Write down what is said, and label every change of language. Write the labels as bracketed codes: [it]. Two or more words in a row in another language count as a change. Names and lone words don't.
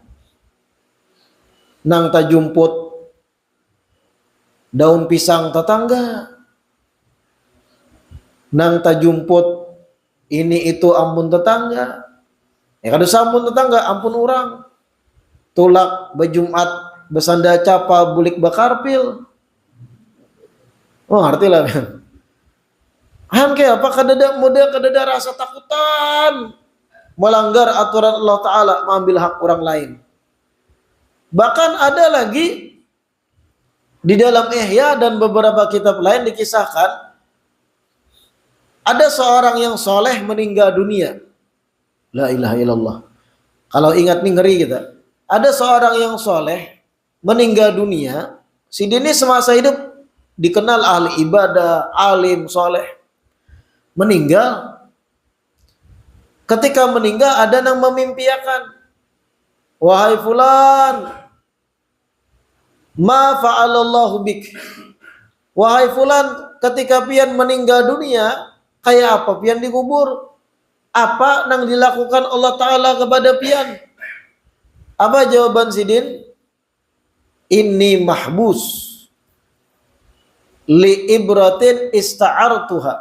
[bjn] Nang tak jumput daun pisang tetangga, nang tak jumput ini itu ampun tetangga, ya kada sampun tetangga ampun orang, tulak bejumat besanda capa bulik bakarpil, oh ngerti lah kan? [id] Han kayak apa kadada model kadada rasa takutan melanggar aturan Allah Ta'ala mengambil hak orang lain. Bahkan ada lagi di dalam Ihya dan beberapa kitab lain dikisahkan ada seorang yang soleh meninggal dunia. [ar] La ilaha illallah. [id] Kalau ingat nih ngeri kita. Ada seorang yang soleh meninggal dunia. Si dini semasa hidup dikenal ahli ibadah, alim, soleh. Meninggal. Ketika meninggal ada yang memimpiakan. Wahai fulan, [ar] ma fa'alallahu bik. [id] Wahai fulan, ketika pian meninggal dunia, kayak apa pian dikubur? Apa yang dilakukan Allah Ta'ala kepada pian? Apa jawaban sidin? [ar] Inni mahbus li ibratin ista'artuha.